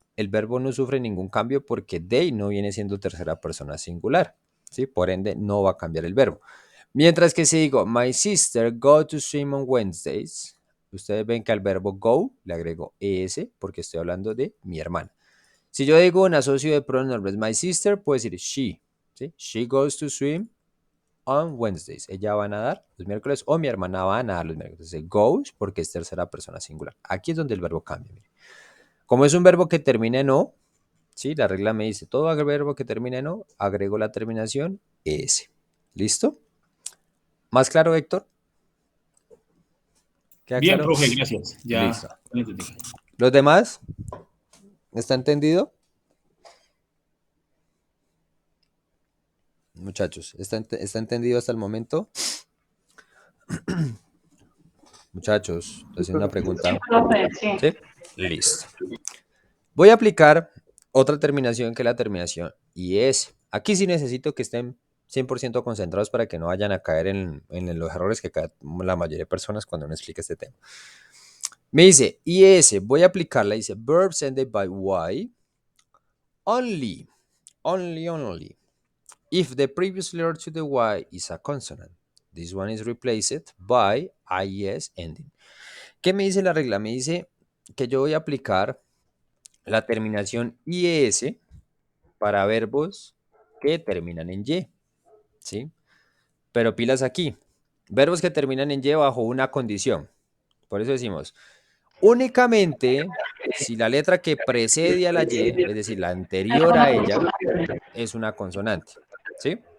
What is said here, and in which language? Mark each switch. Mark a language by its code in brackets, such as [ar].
[es] El verbo no sufre ningún cambio porque they no viene siendo tercera persona singular, ¿sí? Por ende, no va a cambiar el verbo. Mientras que si digo, [en] my sister go to swim on Wednesdays, [es] ustedes ven que al verbo go le agrego es porque estoy hablando de mi hermana. Si yo digo un asocio de pronombres, my sister, puedo decir she, ¿sí? [en] She goes to swim on Wednesdays. [es] Ella va a nadar los miércoles o mi hermana va a nadar los miércoles. Entonces, goes porque es tercera persona singular. Aquí es donde el verbo cambia. Mire. Como es un verbo que termina en o, ¿sí? La regla me dice, todo verbo que termina en o, agrego la terminación es. ¿Listo? ¿Más claro, Héctor? ¿Queda Bien, claro? profe, gracias. Ya Listo. lo entendí. ¿Los demás? ¿Está entendido? Muchachos, ¿está entendido hasta el momento? Muchachos, estoy haciendo una pregunta. Profe, sí. ¿Sí? Listo. Voy a aplicar otra terminación que es la terminación IS. Aquí sí necesito que estén 100% concentrados para que no vayan a caer en los errores que caen la mayoría de personas cuando uno explica este tema. Me dice IS, voy a aplicarla, dice [en] verbs ended by Y only, if the previous letter to the Y is a consonant. This one is replaced by IS ending. [es] ¿Qué me dice la regla? Me dice que yo voy a aplicar la terminación IS para verbos que terminan en Y, ¿sí? Pero pilas aquí, verbos que terminan en Y bajo una condición. Por eso decimos, únicamente si la letra que precede a la Y, es decir, la anterior a ella, es una consonante, ¿sí?